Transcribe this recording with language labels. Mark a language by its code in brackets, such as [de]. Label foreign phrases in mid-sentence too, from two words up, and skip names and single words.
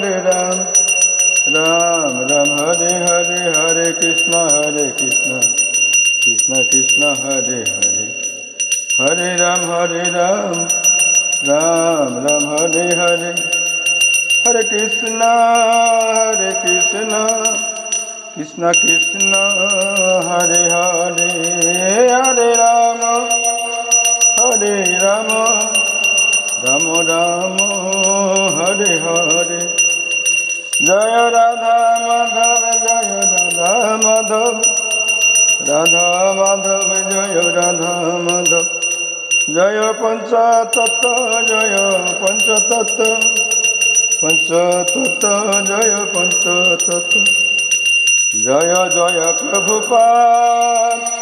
[sa] রাম রাম হরে হরে হরে কৃষ্ণ কৃষ্ণ কৃষ্ণ হরে হরে হরে রাম রাম রাম হরে হরে হরে কৃষ্ণ কৃষ্ণ কৃষ্ণ হরে হরে হরে রাম রাম রাম হরে হরে [bn] জয় রাধা মাধব রাধা মাধব জয় রাধা মাধব জয় পঞ্চতত্ত্ব জয় পঞ্চতত্ত্ব জয় পঞ্চতত্ত্ব জয় জয় প্রভুপাদ